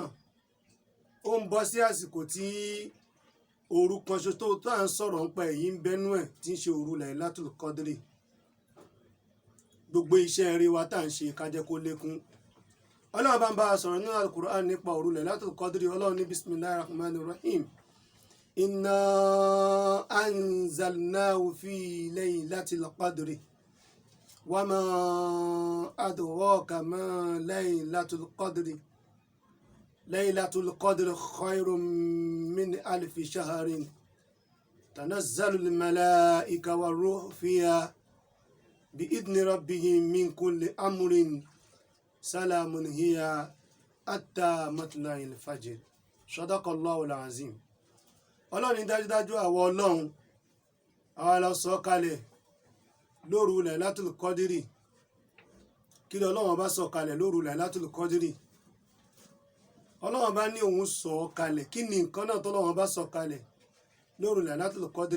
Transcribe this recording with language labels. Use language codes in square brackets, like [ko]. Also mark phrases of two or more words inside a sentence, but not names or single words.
[yo] Ó ń bọ́ sí àsìkò tí òru kan ṣoṣo tó à ń sọ̀rọ̀ nípa èyí ń bẹ́nú ẹ̀ tí ń ṣe òru Lailatul Qadri. Gbogbo iṣẹ́ eré wa tá à ń ṣe ká jẹ́ kó lékún. Ọlọ́run bá ń bá a sọ̀rọ̀ nínú Al-Qur'an nípa òru Lailatul Qadri. Ọlọ́run ní [ar] بسم الله الرحمن الرحيم. إنا أنزلناه في ليلة القدر وما أدراك ما ليلة القدر. ليلة القدر خير من ألف شهر تنزل الملائكة والروح فيها بإذن ربهم من كل أمر سلام هي حتى مطلع الفجر صدق الله العظيم. [yo] Ọlọ́run dájúdájú àwọn Ọlọ́run àwa la sọ kalẹ̀ lóru Lailatul Qadri. Kí ni Ọlọ́run bá sọ kalẹ̀ lóru Lailatul Qadri? Ọlọ́run bá ní òun sọ kalẹ̀. Kí ni nǹkan náà tọ́lọ́run bá sọ kalẹ̀ lóru Lailatul Qadri?